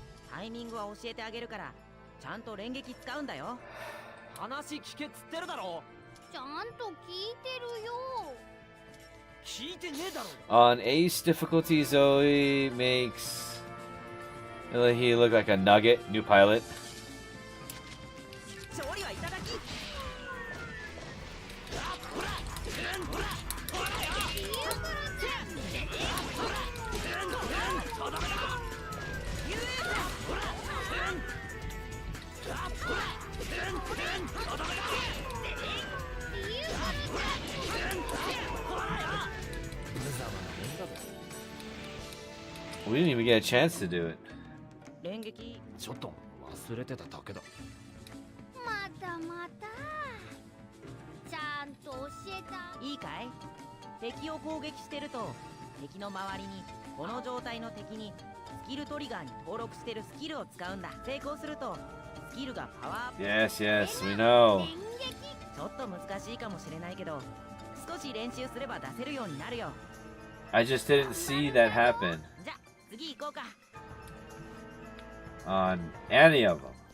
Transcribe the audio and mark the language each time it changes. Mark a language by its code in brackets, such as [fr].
[ja] タイミングは教えてあげるから、ちゃんと連撃使うんだよ。話聞けっつってるだろ。ちゃんと聞いてるよ。聞いてねえだろ。 [en] On Ace difficulty, Zoe makes he look like a nugget, new pilot. [ja] 勝利はいただき。 [en] We didn't even get a chance to do it. [ja] 連撃ちょっと忘れてただけだ。またまた。ちゃんと教えた。いいかい？敵を攻撃してると、敵の周りにこの状態の敵にスキルトリガーに登録してるスキルを使うんだ。成功するとスキルがパワーアップ。 [en] Yes, yes, we know. [ja] ちょっと難しいかもしれないけど、少し練習すれば出せるようになるよ。 [en] I just didn't see that happen [ja] じゃ、次行こうか。 [en] on any of them.